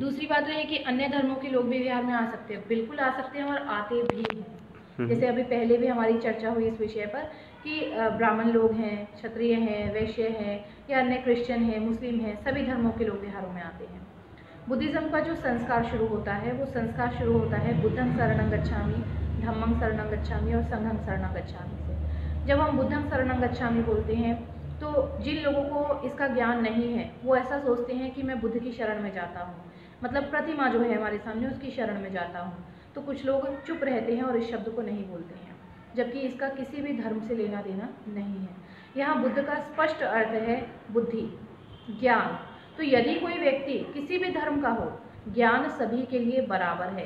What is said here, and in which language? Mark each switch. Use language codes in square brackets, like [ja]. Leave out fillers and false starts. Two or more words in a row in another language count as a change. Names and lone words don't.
[hi] दूसरी बात रही कि अन्य धर्मों के लोग भी विहार में आ सकते हैं, बिल्कुल आ सकते हैं और आते भी हैं। जैसे अभी पहले भी हमारी चर्चा हुई इस विषय पर कि ब्राह्मण लोग हैं, क्षत्रिय हैं, वैश्य हैं, या अन्य क्रिश्चियन हैं, मुस्लिम हैं, सभी धर्मों के लोग विहारों में आते हैं। बुद्धिज़्म का जो संस्कार शुरू होता है, वो संस्कार शुरू होता है [pi] बुद्धं शरणं गच्छामि, धम्मं शरणं गच्छामि [hi] और [pi] संघं शरणं गच्छामि [hi] से। जब हम [pi] बुद्धं शरणं गच्छामि [hi] बोलते हैं तो जिन लोगों को इसका ज्ञान नहीं है, वो ऐसा सोचते हैं कि मैं बुद्ध की शरण में जाता हूँ, मतलब प्रतिमा जो है हमारे सामने उसकी शरण में जाता हूँ। तो कुछ लोग चुप रहते हैं और इस शब्द को नहीं बोलते हैं, जबकि इसका किसी भी धर्म से लेना देना नहीं है। यहाँ बुद्ध का स्पष्ट अर्थ है बुद्धि, ज्ञान। तो यदि कोई व्यक्ति किसी भी धर्म का हो, ज्ञान सभी के लिए बराबर है।